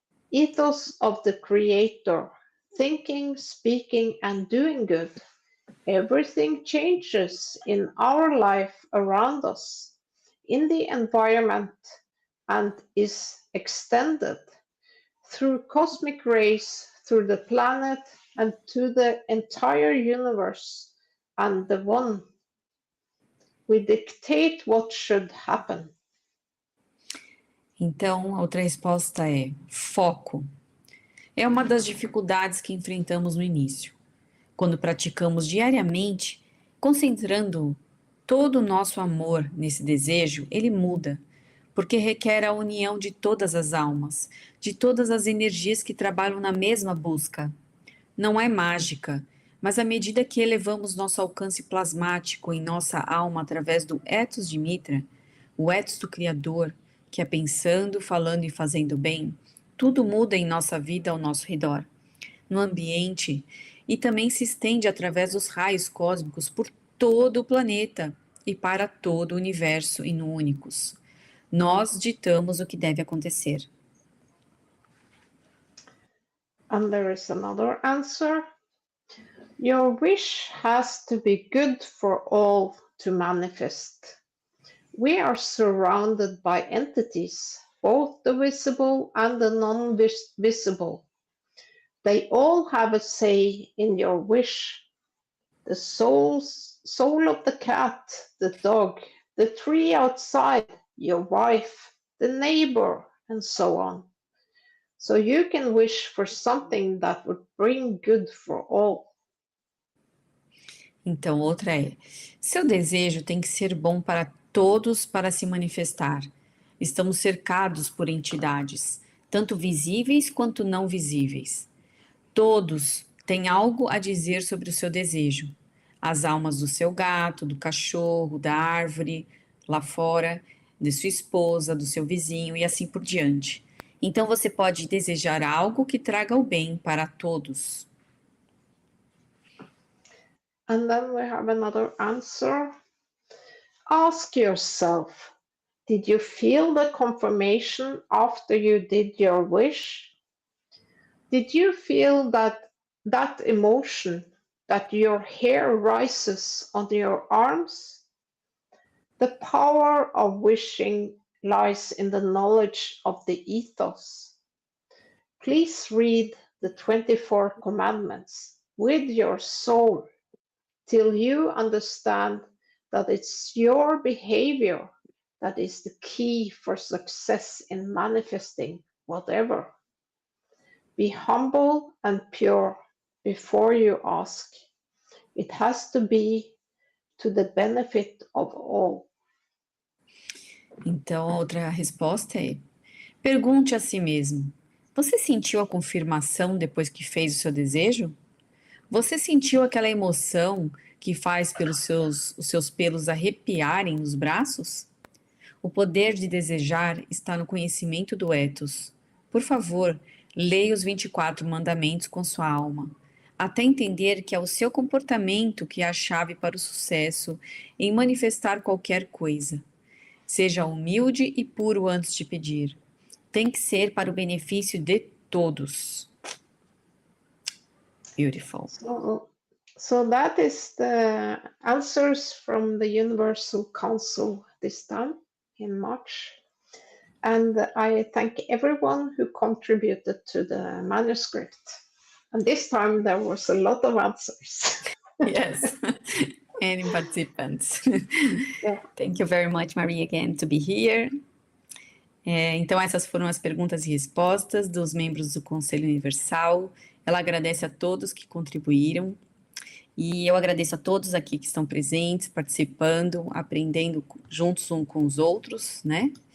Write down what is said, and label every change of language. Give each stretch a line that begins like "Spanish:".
English: ethos of the Creator, thinking, speaking, and doing good, everything changes in our life around us, in the environment, and is extended through cosmic rays, through the planet, and to the entire universe, and the one. We dictate what should happen.
Portuguese: Então, a outra resposta é foco. É uma das dificuldades que enfrentamos no início. Quando praticamos diariamente, concentrando todo o nosso amor nesse desejo, ele muda, porque requer a união de todas as almas, de todas as energias que trabalham na mesma busca. Não é mágica, mas à medida que elevamos nosso alcance plasmático em nossa alma através do Ethos de Mithra, o Ethos do Criador, que é pensando, falando e fazendo bem, tudo muda em nossa vida ao nosso redor. No ambiente e também se estende através dos raios cósmicos por todo o planeta e para todo o universo inúnicos. Nós ditamos o que deve acontecer.
English: And there is another answer. Your wish has to be good for all to manifest. We are surrounded by entities, both the visible and the non-visible. They all have a say in your wish. The soul of the cat, the dog, the tree outside, your wife, the neighbor, and so on. So you can wish for something that would bring good for all.
Portuguese: Então, outra é: seu desejo tem que ser bom para todos para se manifestar. Estamos cercados por entidades, tanto visíveis quanto não visíveis. Todos têm algo a dizer sobre o seu desejo. As almas do seu gato, do cachorro, da árvore, lá fora, de sua esposa, do seu vizinho e assim por diante. Então você pode desejar algo que traga o bem para todos.
English: And then we have another answer. Ask yourself, did you feel the confirmation after you did your wish? Did you feel that emotion, that your hair rises on your arms? The power of wishing lies in the knowledge of the ethos. Please read the 24 commandments with your soul till you understand that it's your behavior that is the key for success in manifesting whatever. Be humble and pure before you ask. It has to be to the benefit of all.
Portuguese: Então, a outra resposta é: pergunte a si mesmo, você sentiu a confirmação depois que fez o seu desejo? Você sentiu aquela emoção que faz os seus pelos arrepiarem nos braços? O poder de desejar está no conhecimento do Ethos. Por favor, leia os 24 mandamentos com sua alma, até entender que é o seu comportamento que é a chave para o sucesso em manifestar qualquer coisa. Seja humilde e puro antes de pedir. Tem que ser para o benefício de todos.
English: Beautiful. So that is the answers from the Universal Council this time in March. And I thank everyone who contributed to the manuscript. And this time there was a lot of answers. Yes, any participants. Yeah. Thank you very much, Maria, again, to be here.
Portuguese: Então, essas foram as perguntas e respostas dos membros do Conselho Universal. Ela agradece a todos que contribuíram. E eu agradeço a todos aqui que estão presentes, participando, aprendendo juntos uns com os outros, né?